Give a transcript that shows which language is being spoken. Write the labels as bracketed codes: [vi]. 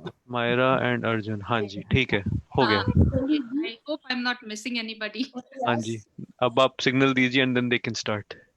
[hi] Myra and Arjun हाँ जी ठीक है, हो गया। [en] I hope I'm not missing anybody. [hi] हाँ जी, अब आप सिग्नल दीजिए [en] And then they can start.